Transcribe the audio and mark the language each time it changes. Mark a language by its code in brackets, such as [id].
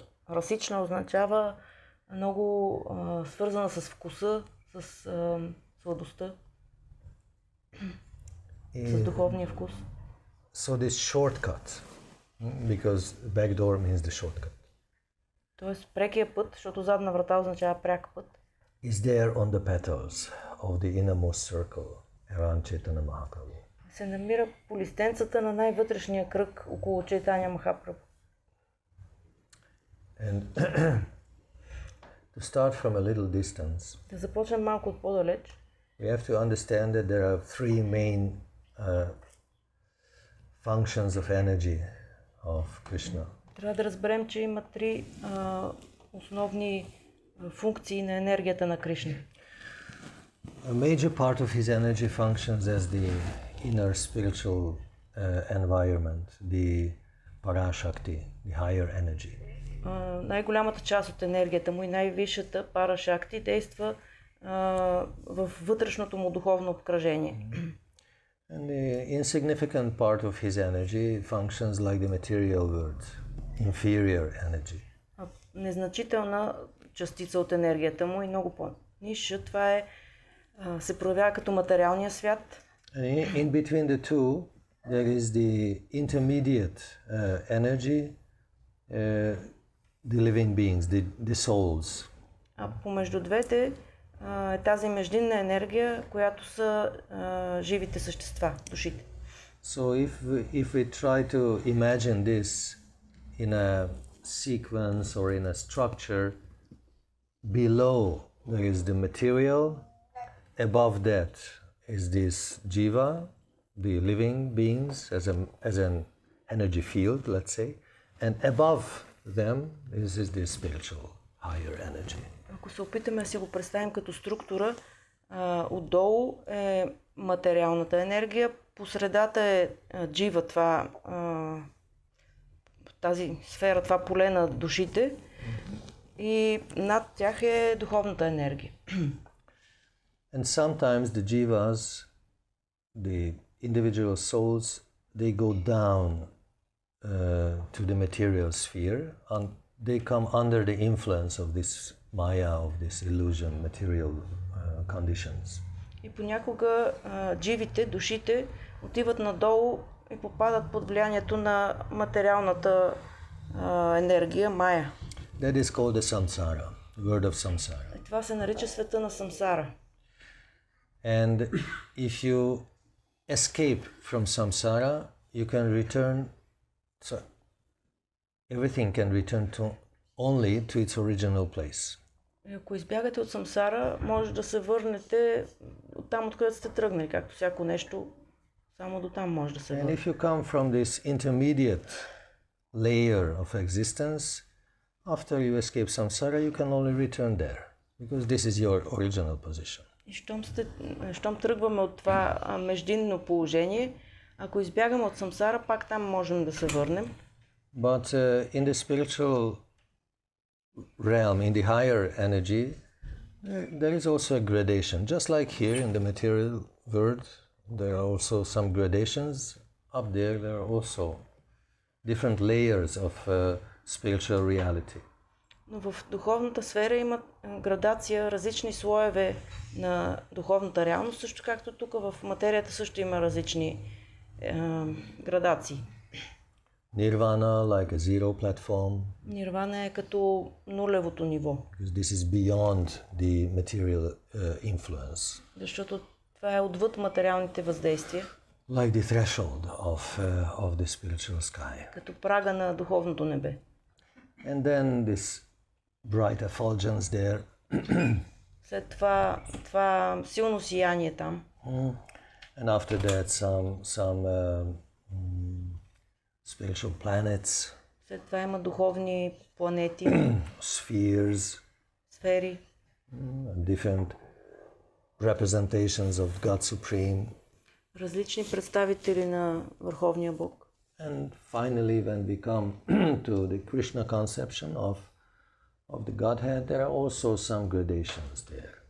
[bg] Расична означава много свързана с вкуса, с сладостта, с духовния вкус. [en] So this shortcut, because back door means the shortcut, [bg] Тоест прекия път, защото задна врата означава пряк път, [en] is there on the petals of the innermost circle around Chaitanya Mahaprabhu. [bg] се намира по листенцата на най-вътрешния кръг около Чайтаня Махапрабху. [en] And to start from a little distance, [bg] Да започнем малко от по-далеч. [en] we have to understand that there are three main functions of energy of Krishna. [bg] Трябва да разберем, че има три основни функции на енергията на Кришна. [en] A major part of his energy functions as the inner spiritual environment, the Parashakti, the higher energy. [bg] Най-голямата част от енергията му и най-висшата Парашакти действа в вътрешното му духовно обкръжение. [en] And the insignificant part of his energy functions like the material world, inferior energy. [bg] незначителна частица от енергията му и много по-ниша. Това е, се проявява като материалния свят. [en] In between the two, there is the intermediate energy, the living beings, the souls. [bg] А помежду двете е тази междинна енергия, която са живите същества, душите. [en] So if we try to imagine this in a sequence or in a structure, below there is the material, above that is this jiva, the living beings as an energy field, let's say, and above them is this spiritual higher energy. [bg] Ако се опитаме да си го представим като структура, отдолу е материалната енергия, по средата е джива, тази сфера, това поле на душите, и над тях е духовната енергия. [en] And sometimes the jivas, the individual souls, they go down to the material sphere, and they come under the influence of this maya, of this illusion, material conditions. [bg] И понякога дживите, душите, отиват надолу и попадат под влиянието на материалната енергия, мая. [en] That is called the samsara, the word of samsara. [bg] И това се нарича света на самсара. [en] And if you escape from samsara, you can return, so everything can return to only to its original place. [bg] Ако избягате от самсара, може да се върнете от там, откъдето сте тръгнали, както всяко нещо, само до там може да се върне. [en] And if you come from this intermediate layer of existence, after you escape samsara, you can only return there, because this is your original position. [bg] И щом тръгваме от това междинно положение, ако избягаме от самсара, пак там можем да се върнем. [en] But in the spiritual realm, in the higher energy, there is also a gradation. Just like here in the material world, there are also some gradations. Up there are also different layers of spiritual reality. [bg] Но в духовната сфера има градация, различни слоеве на духовната реалност, също както тук в материята също има различни градации. [en] Nirvana, like a zero platform. [bg] Нирвана е като нулевото ниво. [en] Because this is beyond the material influence. [bg] Защото това е отвъд материалните въздействия. [en] Like the threshold of the spiritual sky. [bg] Като прага на духовното небе. [en] And then this bright effulgence there. [bg] След това силно сияние там. [en] And after that some spiritual planets. [bg] След това има духовни планети. [en] Spheres. [bg] Сфери. [en] Different representations of God Supreme. [bg] Различни представители на Върховния Бог. [en] And finally, when we come to the Krishna conception of the Godhead, there are also some gradations there.